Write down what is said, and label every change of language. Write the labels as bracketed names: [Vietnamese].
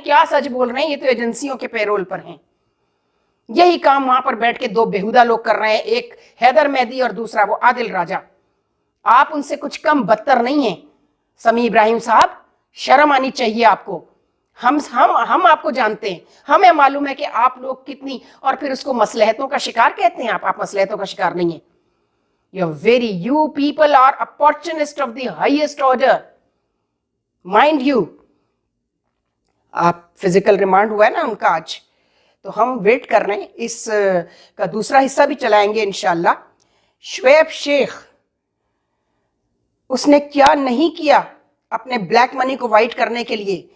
[Urdu] کیا سچ بول رہے ہیں؟ یہ تو ایجنسیوں کے پیرول پر ہیں. یہی کام وہاں پر بیٹھ کے دو بےہودہ لوگ کر رہے ہیں، ایک حیدر مہدی اور دوسرا وہ عادل راجہ. آپ ان سے کچھ کم بدتر نہیں ہیں. سمیع ابراہیم صاحب، شرم آنی چاہیے آپ کو. ہم آپ کو جانتے ہیں، ہمیں معلوم ہے کہ آپ لوگ کتنی، اور پھر اس کو مصلحتوں کا شکار کہتے ہیں. آپ مصلحتوں کا شکار نہیں ہیں. [English] You people are opportunists of the highest order. Mind you. [Urdu] آپ فزیکل ریمانڈ ہوا ہے نا ان کا آج، تو ہم ویٹ کر رہے ہیں، اس کا دوسرا حصہ بھی چلائیں گے انشاءاللہ. شعیب شیخ، اس نے کیا نہیں کیا اپنے بلیک منی کو وائٹ کرنے کے لیے.